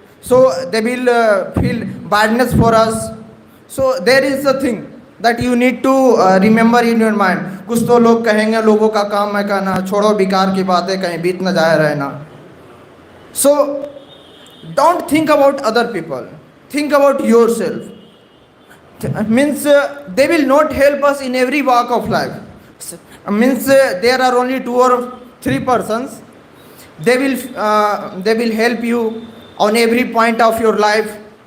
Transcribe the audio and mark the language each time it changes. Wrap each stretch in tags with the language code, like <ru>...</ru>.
<en>So they will feel badness for us. So there is a thing that you need to remember in your mind.</en> <hi>कुछ तो लोग कहेंगे, लोगों का काम है कहना, छोड़ो बेकार की बातें, कहीं बीत न जाए रहना.</hi> <en>So don't think about other people. Think about yourself. Means they will not help us in every walk of life. Means there are only 2 or 3 persons. They will help you on every point of your life.</en>